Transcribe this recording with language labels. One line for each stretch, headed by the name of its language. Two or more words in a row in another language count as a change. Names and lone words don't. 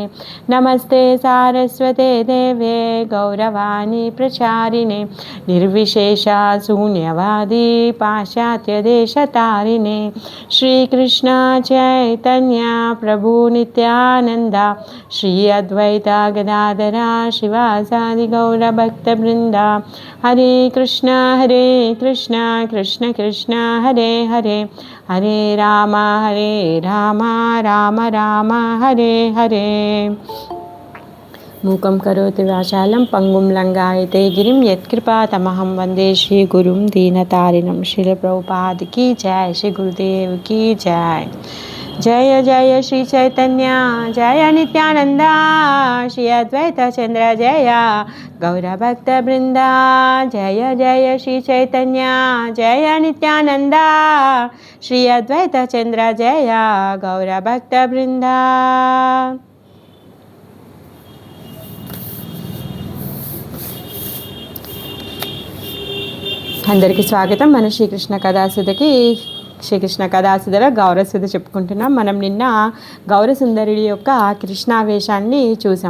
Sanskrit: नमस्ते सारस्वते देवे गौरवाणी प्रचारिणे निर्विशेषा शून्यवादी पाश्चात्यदेशतारिणे श्रीकृष्ण चैतन्य प्रभु नित्यानन्द श्री अद्वैता गदाधरा शिवासादि गौरभक्तवृन्द हरे कृष्ण कृष्ण कृष्ण हरे हरे हरे राम राम राम हरे हरे। मूकं करोति वाचालं पंगुं लंघयते गिरिं यत्कृपातमहं वन्दे श्रीगुरुं दीनतारिणं।
Hindi: श्रील प्रभुपाद की जय, श्री गुरुदेव की जय।
Sanskrit: जय जय श्री चैतन्य जय नित्यानंद श्री अद्वैत चंद्र जय गौरभक्त वृंदा जय जय श्री चैतन्य जय नित्यानंद श्री अद्वैत चंद्र जय गौरभक्त वृंदा।
Telugu: అందరికీ స్వాగతం। మన శ్రీకృష్ణ కథాసుధకి శ్రీకృష్ణ కథాసుధలో గౌరసుధ చెప్పుకుంటున్నాం. మనం నిన్న గౌరసుందరుడి యొక్క కృష్ణావేశాన్ని చూసాం.